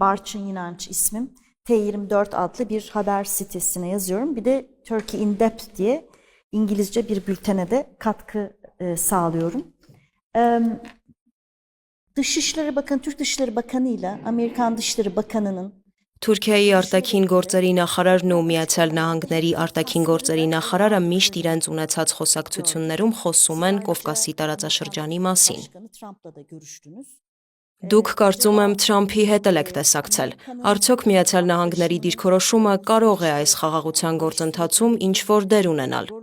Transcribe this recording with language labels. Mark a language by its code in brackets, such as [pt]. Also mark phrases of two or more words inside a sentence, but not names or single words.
[tr] Barçın İnanç ismim. T24 adlı bir haber sitesine yazıyorum. Bir de Turkey in Depth diye İngilizce bir bültene de katkı sağlıyorum. Dışişleri Bakanı, Türk Dışişleri Bakanı ile Amerikan Dışişleri Bakanı'nın [hy] Թուրքիայի արտաքին գործերի նախարարն ու Միացյալ Նահանգների արտաքին գործերի նախարարը միշտ իրենց ունեցած խոսակցություններում խոսում են Կովկասի տարածաշրջանի մասին։ Դուք կարծում եմ Թրամփի հետ եք տեսակցել։ Արդյոք Միացյալ Նահանգների դիրքորոշումը կարող է այս խաղաղության գործընթացում ինչ-որ դեր ունենալ։